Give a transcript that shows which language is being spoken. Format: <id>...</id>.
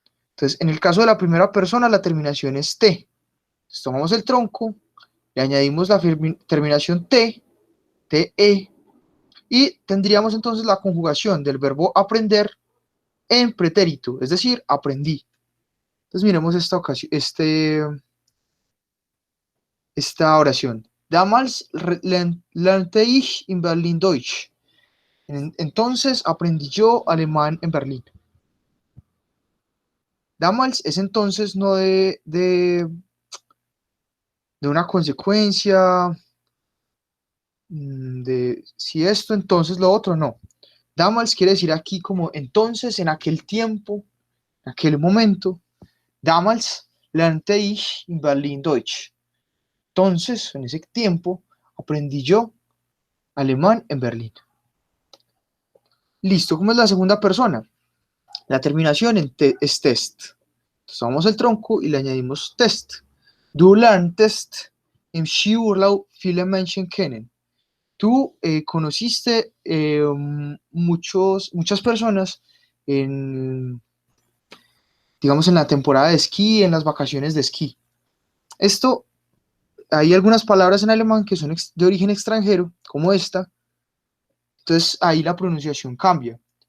<es>Entonces, en el caso de la primera persona, la terminación es T. Entonces, tomamos el tronco, le añadimos la terminación T, TE, y tendríamos entonces la conjugación del verbo aprender en pretérito, es decir, aprendí. Entonces, miremos esta ocasión, esta oración.</es> <de>Damals lernte ich in Berlin Deutsch.</de> <es>Entonces aprendí yo alemán en Berlín. Damals es entonces no de una consecuencia, de si esto, entonces lo otro, no. Damals quiere decir aquí como entonces, en aquel tiempo, en aquel momento.</es> <de>Damals lernte ich in Berlin Deutsch.</de> <es>Entonces, en ese tiempo, aprendí yo alemán en Berlín. Listo, ¿cómo es la segunda persona? La terminación en es test. Entonces tomamos el tronco y le añadimos test.</es> <de>Du lerntest im Skiurlaub viele Menschen kennen.</de> <es>Tú conociste muchas personas en, digamos, en la temporada de esquí, en las vacaciones de esquí. Esto, hay algunas palabras en alemán que son de origen extranjero, como esta, entonces ahí la pronunciación cambia.</es>